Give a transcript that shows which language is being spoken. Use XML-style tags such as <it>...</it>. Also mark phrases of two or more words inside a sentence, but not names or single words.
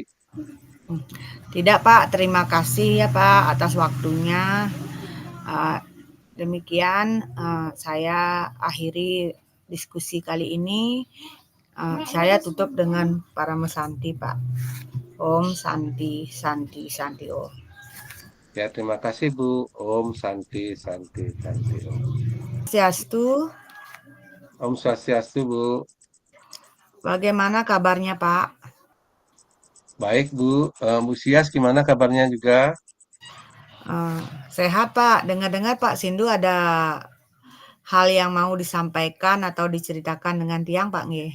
<id>Tidak Pak, terima kasih ya Pak atas waktunya. Demikian, saya akhiri diskusi kali ini. Saya tutup dengan Paramesanti Pak.</id> <sa>Om Santi Santi Santi Om.</sa> <id>Ya, terima kasih Bu.</id> <sa>Om Santi Santi Santi Om.</sa> <id>Swastiastu,</id> <sa>Om Swastiastu Bu.</sa> <id>bagaimana kabarnya Pak? Baik Bu, Bu Sias gimana kabarnya juga? Eh, Sehat Pak. Dengar-dengar Pak Sindu ada hal yang mau disampaikan atau diceritakan dengan Tiang Pak Nge?</id>